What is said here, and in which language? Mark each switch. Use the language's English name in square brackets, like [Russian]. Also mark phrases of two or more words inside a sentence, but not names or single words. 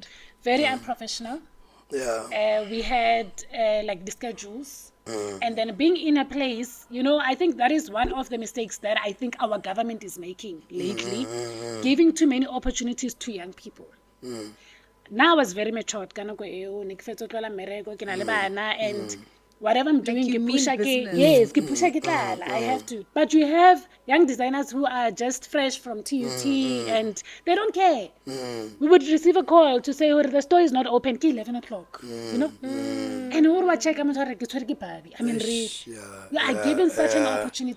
[English] Very unprofessional. We had like the schedules. And then being in a place, I think that is one of the mistakes that I think our government is making lately, giving too many opportunities to young people. now I was very matured [Southern Sotho] ka nako eo ne ke fetsa ho tlola mmereko ke na le bana [English] and whatever I'm doing, you [Southern Sotho] ke [English] mean [Southern Sotho] pusha [English] business. [Southern Sotho] yes, ke pusha ke tlala. [English] I have to. But you have young designers who are just fresh from TUT and they don't care. We would receive a call to say, oh, the store is not open, ke 11 o'clock, you know? And we would check, I mean, we are given such an opportunity.